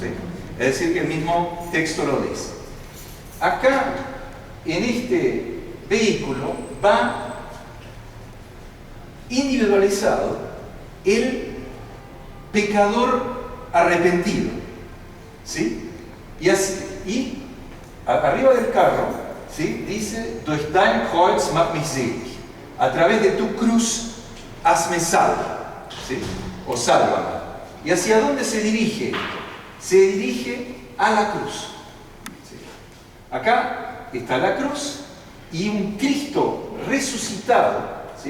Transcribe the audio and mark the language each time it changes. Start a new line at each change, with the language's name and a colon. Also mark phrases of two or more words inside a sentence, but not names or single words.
Spanish: Es decir que el mismo texto lo dice. Acá en este vehículo va individualizado el pecador arrepentido, ¿sí? Y arriba del carro, ¿sí? Dice,
German: durch dein Kreuz mach mich selig.
Spanish: A través de tu cruz hazme salvo, ¿sí? O sálvame. ¿Y hacia dónde se dirige? Se dirige a la cruz, ¿sí? Acá está la cruz y un Cristo resucitado, ¿sí?